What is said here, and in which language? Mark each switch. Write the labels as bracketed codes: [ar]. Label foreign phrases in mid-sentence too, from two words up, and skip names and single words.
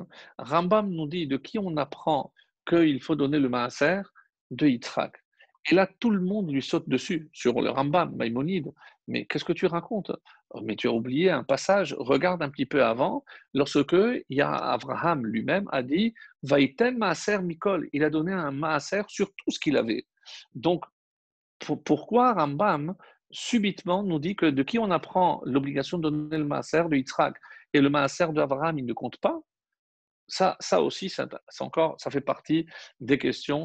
[fr] Rambam nous dit de qui on apprend qu'il faut donner le maaser? De Yitzhak. Et là, tout le monde lui saute dessus, sur le Rambam, Maïmonide. Mais qu'est-ce que tu racontes? Mais tu as oublié un passage, regarde un petit peu avant, lorsque il y a Abraham lui-même a dit [he] ויתן מעשר מכל, [fr] il a donné un maaser sur tout ce qu'il avait. Donc, pourquoi Rambam subitement nous dit que de qui on apprend l'obligation de donner le maaser? De Yitzhak, et le maaser d'Abraham, il ne compte pas? Ça aussi, encore, ça fait partie des questions.